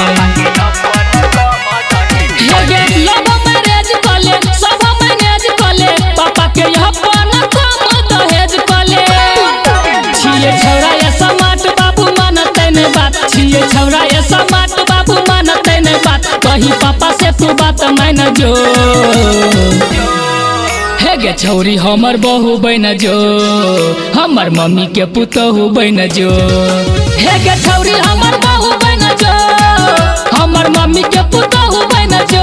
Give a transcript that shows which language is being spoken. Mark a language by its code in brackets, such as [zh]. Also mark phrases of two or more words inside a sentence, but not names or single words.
[en] love marriage [mai] कले सब मैनेज कले पापा के अपन कम दहेज कले छिए छौरा ये समाट बाबू मानते ने बात छिए छौरा ये समाट बाबू मानते ने बात कही पापा से तू बात मान जो हे गे छौरी हमर बहू बन जो हमर मम्मी के पुतहु बन जो हे गे छौरी हमर बहू बन जो हमर मम्मी के पुतहु बन जो